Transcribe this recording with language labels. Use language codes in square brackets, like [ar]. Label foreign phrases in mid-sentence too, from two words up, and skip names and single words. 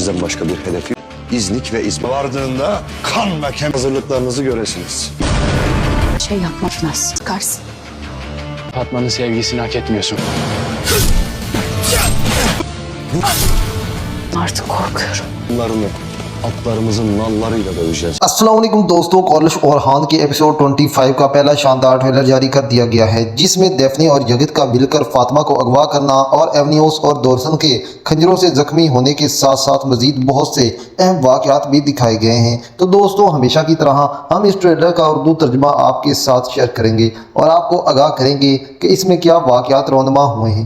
[tr] Sizden başka bir hedefi İznik ve İzmir vardığında kan ve kem hazırlıklarınızı göresiniz. Şey yapmaz, çıkarsın. Fatma'nın sevgisini hak etmiyorsun. Artık korkuyorum. Bunlarını atlarımızın nallarıyla döveceğiz. [ur] السلام علیکم دوستو، کالش اور ہان کے ایپیسوڈ 25 کا پہلا شاندار ٹریلر جاری کر دیا گیا ہے، جس میں ڈیفنی اور جگت کا مل کر فاطمہ کو اغوا کرنا اور ایونیوس اور ڈورسن کے خنجروں سے زخمی ہونے کے ساتھ ساتھ مزید بہت سے اہم واقعات بھی دکھائے گئے ہیں. تو دوستو، ہمیشہ کی طرح ہم اس ٹریلر کا اردو ترجمہ آپ کے ساتھ شیئر کریں گے اور آپ کو آگاہ کریں گے کہ اس میں کیا واقعات رونما ہوئے ہیں.